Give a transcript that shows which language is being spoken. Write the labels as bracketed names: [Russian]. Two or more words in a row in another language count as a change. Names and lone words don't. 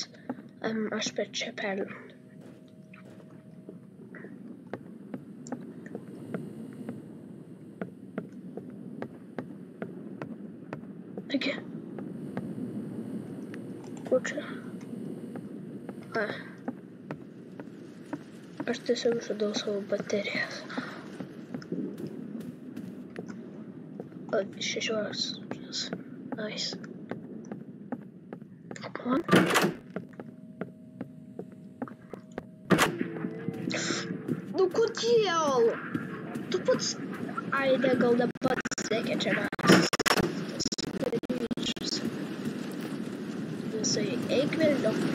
[Lithuanian] Aš per čia perliu. Taigi. Kur čia? A. Aš tiesiog žudau savo baterijas. 16. [English] Nice. Come on. [Lithuanian] Nu kodėl? Tu pats... Ai, ne, gal ne pats siekia čia mes. Visai eik vėliau.